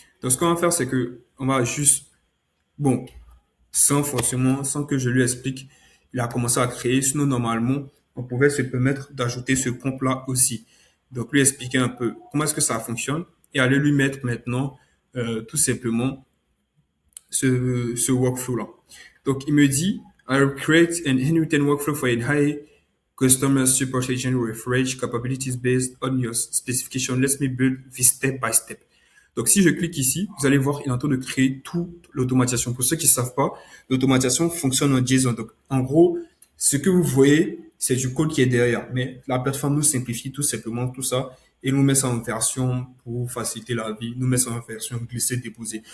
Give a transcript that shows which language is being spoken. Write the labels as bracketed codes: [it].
[fr] Donc, ce qu'on va faire, c'est que on va juste, bon, sans que je lui explique, il a commencé à créer. Sinon, normalement, on pouvait se permettre d'ajouter ce prompt-là aussi. Donc, lui expliquer un peu comment est-ce que ça fonctionne et aller lui mettre maintenant tout simplement ce workflow-là. Donc, il me dit, [en] I'll create an handwritten workflow for a high customer support agent with rich capabilities based on your specification. Let me build this step by step. [fr] Donc, si je clique ici, vous allez voir, il est en train de créer toute l'automatisation. Pour ceux qui ne savent pas, l'automatisation fonctionne en JSON. Donc, en gros, ce que vous voyez, c'est du code qui est derrière. Mais la plateforme nous simplifie tout simplement tout ça et nous met ça en version pour faciliter la vie, nous met ça en version glisser-déposer.